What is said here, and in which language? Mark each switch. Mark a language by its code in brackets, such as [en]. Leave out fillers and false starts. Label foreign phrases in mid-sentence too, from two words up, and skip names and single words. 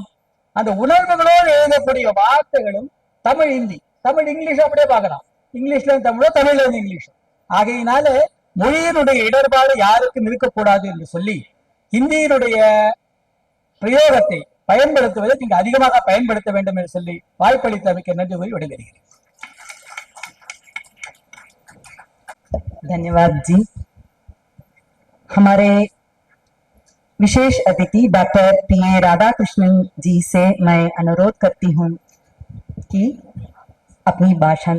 [ta] அந்த உணர்வுகளோடு எழுதக்கூடிய வார்த்தைகளும் தமிழ் ஹிந்தி, தமிழ் இங்கிலீஷ் அப்படியே பார்க்கலாம். இங்கிலீஷ்ல இருந்து தமிழோ, தமிழ்ல இருந்து இங்கிலீஷ். ஆகையினால மொழியினுடைய இடர்பாடு யாருக்கும் இருக்கக்கூடாது என்று சொல்லி ஹிந்தியினுடைய பிரயோகத்தை பயன்படுத்துவதை நீங்க அதிகமாக பயன்படுத்த வேண்டும் என்று சொல்லி வாய்ப்பளித்தமைக்கு நன்றி கூறி விடைபெறுகிறேன். [hi] धन्यवाद जी। हमारे विशेष अतिथि डॉक्टर पी.ए. राधाकृष्णन जी से मैं अनुरोध करती हूं कि अपनी भाषण